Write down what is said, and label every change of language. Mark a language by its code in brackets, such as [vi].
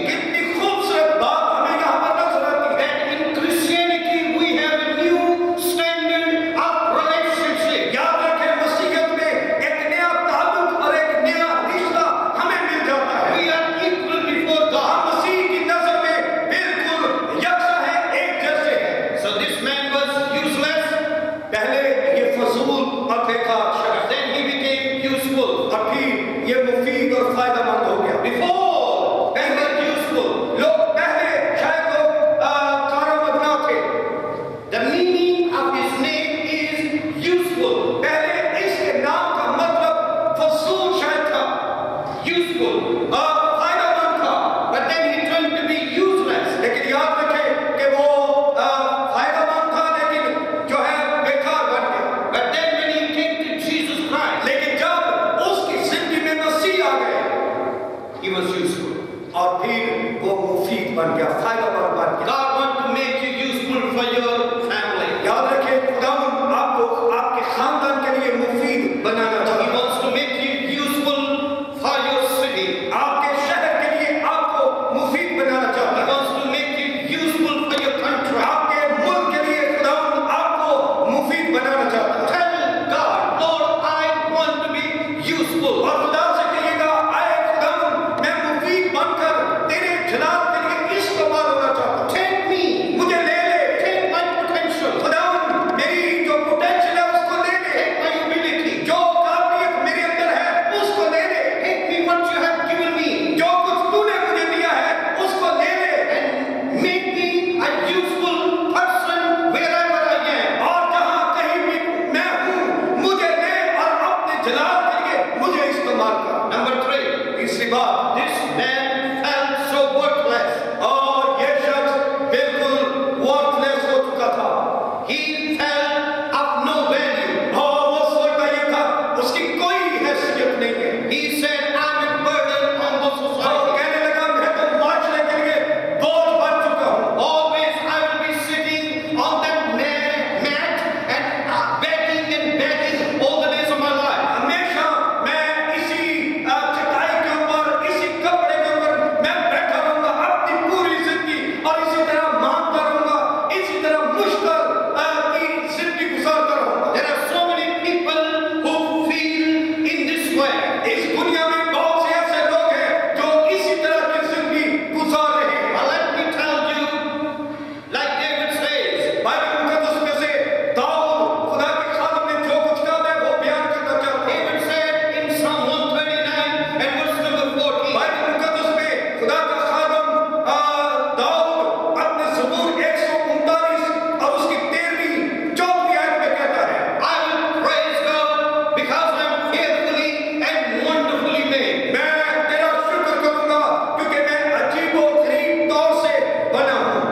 [hi] कितनी खूबसूरत बात हमें यहाँ पर नजर आती है. [en] That in Christianity we have a new standard of relationship. [hi] याद रखें, मसीहियत में एक नया ताल्लुक और एक नया रिश्ता हमें मिल जाता है. [en] We are equal before God. [hi] हम मसीह की नजर में बिल्कुल यकसा है, एक जैसे हैं. [en] So this man was useless. [hi] पहले ये फजूल और बेकार शख्स. [en] Then he became useful. [hi] और फिर ये मुफीद और फायदेमंद हो गया. [en] Before they were useful. [hi] लोग पहले शायद लोग कारगर ना थे. [en] The meaning of his name is useful. [hi] पहले इसके नाम का मतलब फजूल शायद था. [en] Useful. [hi] फायदेमंद था. [en] But then he turned to be useless. [hi] लेकिन याद रखें कि वो फायदेमंद था, लेकिन जो है बेकार बन गया. [en] But then when he came to Jesus Christ, [hi] लेकिन जब उसकी जिंदगी में मसीह आ गए, [en] he was useful. [hi] और फिर वो मुफीद बन गया, फायदेमंद बन गया. [en] God want to make you useful for your family. [hi] याद रखें, खुदा आपको आपके खानदान के लिए मुफीद बनाना चाहता है. [en] He wants to make you useful for your city. [hi] आपके शहर के लिए आपको मुफीद बनाना चाहता है. [en] He wants to make you useful for your country. [hi] आपके मुल्क के लिए खुदा आपको मुफीद बनाना चाहता है. [en] Tell God, Lord, I want to be useful. [hi] और खुदा से कहिएगा, आए खुदा, मैं मुफीद बनकर तेरे जलाल के लिए इस्तेमाल होना चाहता हूँ. [en] Take me, [hi] मुझे ले ले. [en] Take my potential. [hi] खुदा, मेरी जो पोटेंशियल है उसको ले ले. [en] Take my ability. [hi] जो काबिलियत मेरे अंदर है उसको ले ले. [en] Take me what you have given me. [hi] जो कुछ तूने मुझे दिया है उसको ले ले. [en] And make me a useful person wherever I am. [hi] और जहाँ कहीं भी मैं हूँ, मुझे ले और अपने जलाल के लिए मुझे इस्तेमाल कर. [en] Number 3, [hi] तीसरी बात, [en] this man felt so worthless. [hi] और ये शख्स बिल्कुल worthless हो चुका था. [en] He felt of no value. [hi] और वो सोचता ये था, उसकी कोई हैसियत नहीं है. [en] He said, I'm a burden on the society. [hi] और कहने लगा, मैं तो माशरे के लिए बोझ बन चुका हूँ. [en] Always I will be sitting on that mat and begging all the days of my life. [hi] हमेशा मैं इसी चटाई के ऊपर, इसी कपड़े के ऊपर मैं बैठा रहूंगा अपनी पूरी जिंदगी, और इसी तरह मांगता रहूंगा, इसी तरह मुश्किल की जिंदगी गुजारता रहूंगा. [en] There are so many people who feel in this way. [hi] इस दुनिया में बहुत से ऐसे लोग हैं जो इसी तरह की जिंदगी गुजार रहे हैं. [en] Let me tell you, like David says, [hi] Bible मुकद्दस में से दाऊद खुदा के खादम ने जो कुछ कहा मैं वो बयान करना चाहता हूं. [en] David said in Psalm 139 and verse number 14. [hi] Bible मुकद्दस में खुदा का खादम दाऊद अपने ज़बूर 139 और उसकी 13वीं 14वीं आयत में कहता है, [en] I will praise God because I'm fearfully and wonderfully made. [hi] मैं तेरा शुक्र करूंगा क्योंकि मैं अजीबो-गरीब तौर से बना हूं.